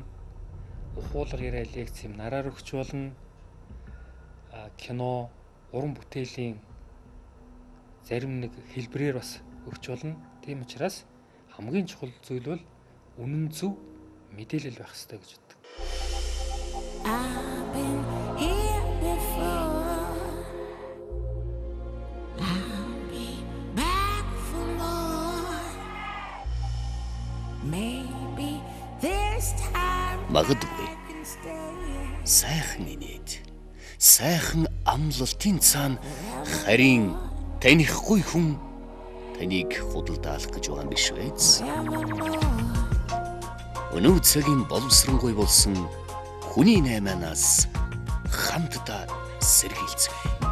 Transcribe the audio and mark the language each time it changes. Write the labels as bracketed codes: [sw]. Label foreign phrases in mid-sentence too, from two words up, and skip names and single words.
[mn] Ухуулга яриа лекц семинараар өгч болно. Кино, уран бүтээлийн зарим нэг хэлбэрээр бас өгч болно. Тийм учраас хамгийн чухал зүйл бол үнэн зөв мэдээлэл байх хэрэгтэй гэж боддог. [en] I've been here before. I'll be back for more. Maybe this time [mn] Магадгүй сайхан инээд сайхан амлалтын цаана харин танихгүй хүн таныг худалдаалах гэж байгаа юм биш үү? Өнөө цагийн боловсронгуй болсон хүний 8-аас хамтдаа сэргийлцгээе.